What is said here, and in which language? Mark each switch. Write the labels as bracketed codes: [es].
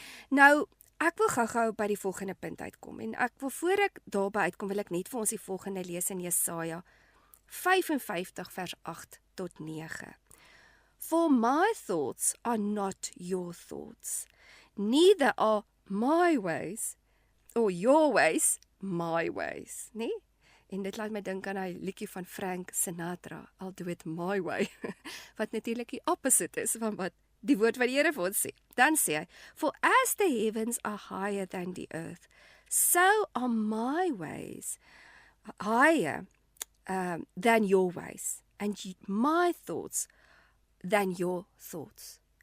[af] Nou, ek wil gou-gou by die volgende punt uitkom en voor ek daarby uitkom, wil ek net vir ons die volgende lees in Jesaja 55 vers 8 tot 9. [en] For my thoughts are not your thoughts, neither are my ways, or your ways, my ways, nee? [af] En dit laat my dink aan hy liedjie van Frank Sinatra, [en] I'll do it my way, [af] wat natuurlik die opposite is van wat die woord wat die Here vir ons sê. Dan sê hy, [en] for as the heavens are higher than the earth, so are my ways higher than your ways, and my thoughts than your thoughts.